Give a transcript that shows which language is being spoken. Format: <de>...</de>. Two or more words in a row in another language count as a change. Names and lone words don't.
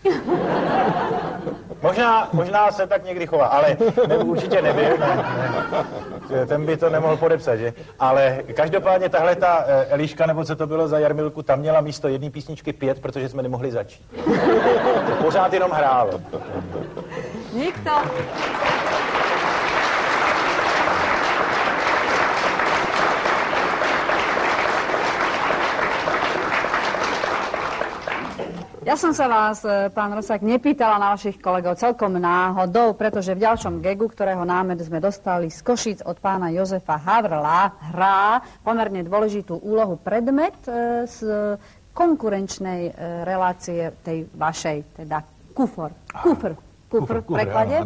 <cs>Možná se tak někdy chová, ale určitě nebyl. Ne. Ten by to nemohl podepsat, že? Ale každopádně tahle ta Eliška, nebo co to bylo za Jarmilku, tam měla místo jedné písničky 5, protože jsme nemohli začít. To pořád jenom hrálo.</cs> <sk>Nikto. Ja som sa vás, pán Rosák, nepýtala na vašich kolegov celkom náhodou, pretože v ďalšom gegu, ktorého námed sme dostali z Košíc od pána Jozefa Havrla, hrá pomerne dôležitú úlohu predmet z konkurenčnej relácie tej vašej, teda kufr v preklade.</sk>